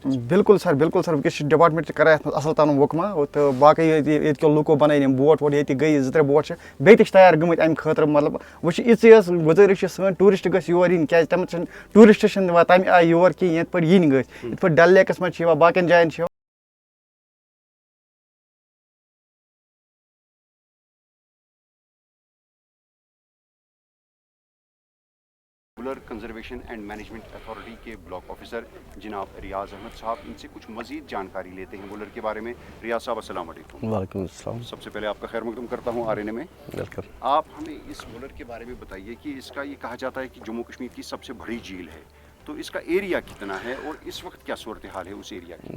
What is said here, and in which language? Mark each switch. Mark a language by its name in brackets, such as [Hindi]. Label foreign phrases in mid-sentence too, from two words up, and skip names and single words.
[Kashmiri] بِلکُل سر وٕنکیٚس چھِ ڈِپاٹمٮ۪نٛٹ تہِ کران یَتھ منٛز اَصٕل تَنہٕ وُکما تہٕ باقٕے ییٚتہِ کیو لُکو بَنٲے یِم بوٹ ووٹ ییٚتہِ گٔیہِ 2-3 بوٹ چھِ بیٚیہِ تہِ چھِ تیار گٔمٕتۍ اَمہِ خٲطرٕ مطلب وۄنۍ چھِ یِژٕے حظ گُزٲرِش چھِ سٲنۍ ٹوٗرِسٹ گٔژھۍ یور یِنۍ کیٛازِ تَمہِ چھِنہٕ ٹوٗرِسٹ چھِنہٕ یِوان تَمہِ آیہِ یور کِہیٖنۍ یِتھ پٲٹھۍ یِنۍ گٔژھۍ یِتھ پٲٹھۍ ڈل لیکَس منٛز چھِ یِوان باقیَن جایَن چھِ یِوان. [Urdu] وُلر کنزرویشن اینڈ مینجمنٹ اتھارٹی کے [English] block officer [Urdu] جناب ریاض احمد صاحب ان سے کچھ مزید جانکاری لیتے ہیں وُلر کے بارے میں. ریاض صاحب السلام علیکم. وعلیکم السلام. سب سے پہلے آپ کا خیر مقدم کرتا ہوں RNA میں. ویلکم. آپ ہمیں اس وُلر کے بارے میں بتائیے کہ اس کا یہ کہا جاتا ہے کہ جموں کشمیر کی سب سے بڑی جھیل ہے تو اس کا ایریا کتنا ہے اور اس وقت کیا صورتحال ہے اس ایریا کی؟